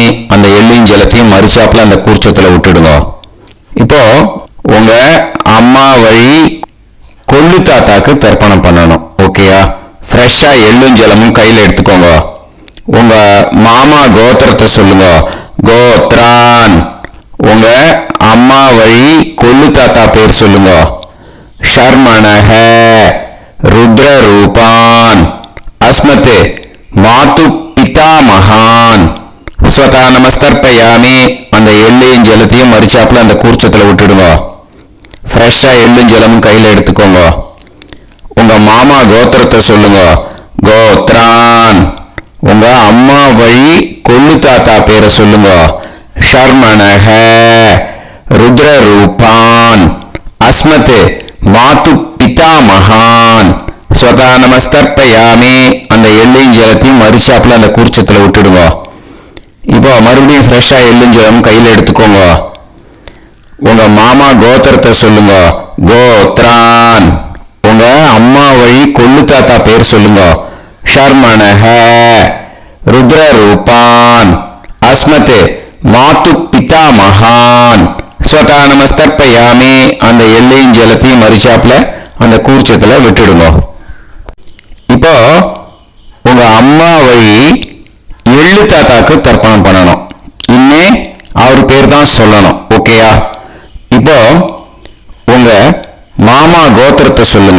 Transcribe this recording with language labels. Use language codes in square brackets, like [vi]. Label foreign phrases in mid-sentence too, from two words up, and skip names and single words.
[ta] அந்த எள்ளையும் ஜலத்தையும் மறுச்சாப்புல அந்த கூர்ச்சத்தில் விட்டுடுங்க. இப்போ உங்க அம்மா வழி கொள்ளு தாத்தாக்கு தர்ப்பணம் பண்ணணும். ஓகேயா? ஃப்ரெஷ்ஷா எள்ளும் ஜலமும் கையில் எடுத்துக்கோங்க. உங்க மாமா கோத்திரத்தை சொல்லுங்க. கோத்ரான். உங்க அம்மா வழி கொள்ளு தாத்தா பேர் சொல்லுங்க. [sa] शर्मणः रुद्र रूपान् अस्मत् मातु पितामहान् स्वधा नमस्तर्पयामि. [ta] அந்த எள்ளையும் ஜலத்தையும் மறுச்சாப்புல அந்த கூர்ச்சத்தில் விட்டுடுங்க. ஃப்ரெஷ்ஷா எள்ளும் ஜலமும் கையில் எடுத்துக்கோங்க. உங்க மாமா கோத்திரத்தை சொல்லுங்க. கோத்ரான். உங்க அம்மா வழி கொள்ளு தாத்தா பேரை சொல்லுங்க. [sa] शर्मणः रुद्र रूपान् अस्मत् मातु पितामहान् स्वधा नमस्तर्पयामि. [ta] அந்த எள்ளையும் ஜலத்தையும் மறுச்சாப்புல அந்த கூர்ச்சத்தில் விட்டுடுங்க. இப்போ மறுபடியும் ஃப்ரெஷ்ஷா எள்ளும் ஜலம் கையில் எடுத்துக்கோங்க. உங்க மாமா கோத்திரத்தை சொல்லுங்க. கோத்ரான். உங்க அம்மா வழி கொள்ளு தாத்தா பேர் சொல்லுங்க. [sa] शर्मणः रुद्र रूपान् अस्मत् मातु पितामहान् स्वधा नमस्तर्पयामि. [ta] அந்த எள்ளையும் ஜலத்தையும் மறுச்சாப்புல அந்த கூர்ச்சத்துல விட்டுடுங்க. இப்போ உங்க அம்மா வழி எள்ளு தாத்தா தாத்தாக்கு தர்ப்பணம் பண்ணணும். இனிமே அவர் பேர் தான் சொல்லணும். ஓகேயா? இப்போ உங்க மாமா கோத்திரத்தை சொல்லுங்க.